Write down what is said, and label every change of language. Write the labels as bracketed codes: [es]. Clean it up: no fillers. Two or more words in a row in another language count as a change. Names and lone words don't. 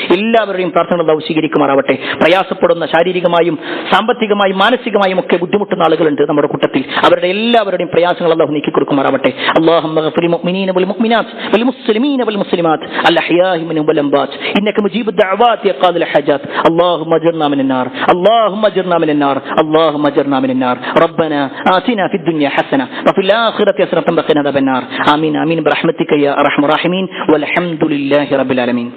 [ml] എല്ലാവരുടെയും പ്രാർത്ഥന അല്ലാഹു സ്വീകരിക്കുമാറാവട്ടെ. പ്രയാസപ്പെടുന്ന ശാരീരികമായും സാമ്പത്തികമായും മാനസിക മാനസികമായും ഒക്കെ ബുദ്ധിമുട്ടുന്ന ആളുകളുണ്ട് നമ്മുടെ കൂട്ടത്തിൽ. അവരുടെ എല്ലാവരുടെയും പ്രയാസങ്ങൾ അല്ലാഹു നീക്കി കൊടുക്കുമാറാവട്ടെ. [ar] اللهم اغفر المؤمنين والمؤمنات والمسلمين والمسلمات الأحياء منهم والأموات إنك مجيب الدعوات يا قاضي الحاجات. اللهم اجرنا من النار اللهم اجرنا من النار اللهم اجرنا من النار ربنا آتنا في الدنيا حسنة وفي الآخرة حسنة وقنا عذاب النار آمين آمين برحمتك يا أرحم الراحمين والحمد لله رب العالمين.